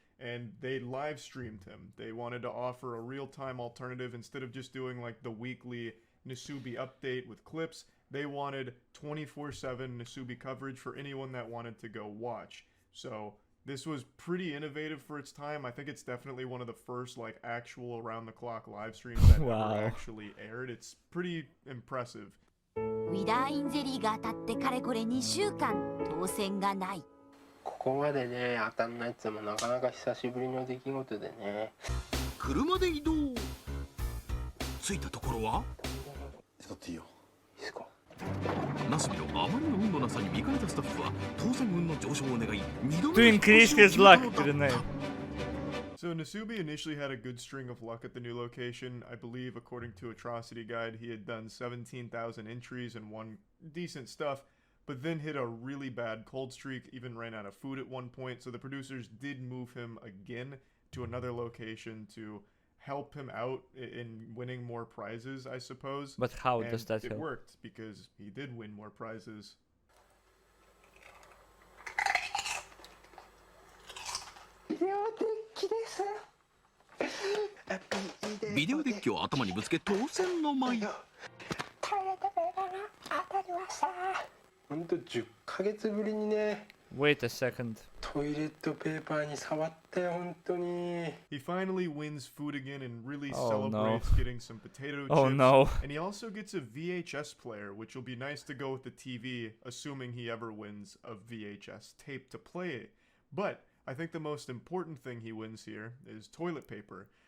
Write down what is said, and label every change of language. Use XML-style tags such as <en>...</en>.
<en>And they live streamed him. They wanted to offer a real-time alternative instead of just doing like the weekly Nasubi update with clips. They wanted 24/7 Nasubi coverage for anyone that wanted to go watch. So this was pretty innovative for its time. I think it's definitely one of the first like actual around-the-clock live streams that ever actually aired. It's pretty impressive.</en> <ja>ウィダーインゼリーが当たってかれこれ2週間当選がない。ここまでね当たんないってもなかなか久しぶりの出来事でね。車で移動。着いたところは。ちょっといいよ。いいですか。ナスビのあまりの運のなさに見かねたスタッフは当選運の上昇を願い2度</ja> <en>To</en> <ja>目の</ja> <en>increase his luck, didn't they? So Nasubi initially had a good string of luck at the new location. I believe, according to Atrocity Guide, he had done 17,000 entries and won decent stuff, but then hit a really bad cold streak, even ran out of food at one point, so the producers did move him again to another location to help him out in winning more prizes, I suppose. But how does that it help? worked, because he did win more prizes.</en> <ja>ビデオデッキを頭にぶつけ当選の舞。ほんと10ヶ月ぶりにね。</ja> <en>Wait a second.</en> <ja>トイレットペーパーに触ったよ本当に。</ja> <en>He finally wins food again and really celebrates getting some potato chips. Oh no. And he also gets a VHS player, which will be nice to go with the TV, assuming he ever wins a VHS tape to play it. But I think the most important thing he wins here is toilet paper.</en>